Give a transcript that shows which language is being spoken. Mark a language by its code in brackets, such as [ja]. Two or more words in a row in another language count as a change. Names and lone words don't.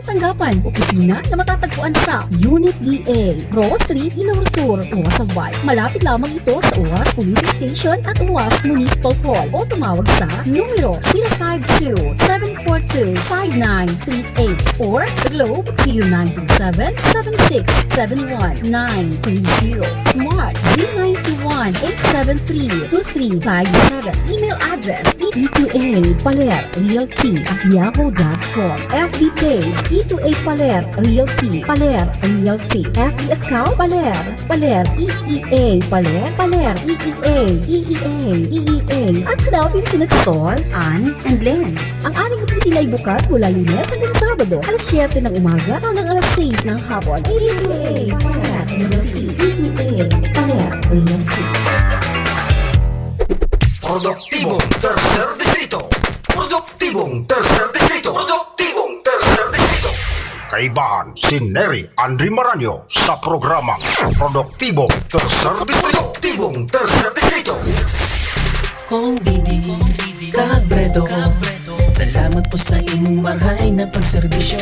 [tl] tanggapan, opisina na matatagpuan sa Unit DA, Roa Street, Iloilo Sur, Uwas Albay. Malapit lamang ito sa Uwas Police Station at Uwas Municipal Hall o tumawag sa numero 052-742-5938 or sa Globe 0927-7671-920, Smart 0921-873-2357, email address e2a paler realty at yahoo.com, FB page e2a paler realty, paler realty, FB account paler EEA paler EEA at hanapin sina Sol, Ann and Len. Ang aming opisina ay bukas mula Lunes hanggang Sabado alas 7 ng umaga hanggang alas 6 ng hapon. E2A paler realty, E2A paler realty. Produktibong Tercer Distrito. Produktibong Tercer Distrito. Produktibong Tercer Distrito. Kaibahan si Neri Andri Maranyo sa programang Produktibong Tercer Distrito. Produktibong Tercer Distrito. [bik] Kong Didi Cabredo, salamat po sa imong marhay na pagserbisyo.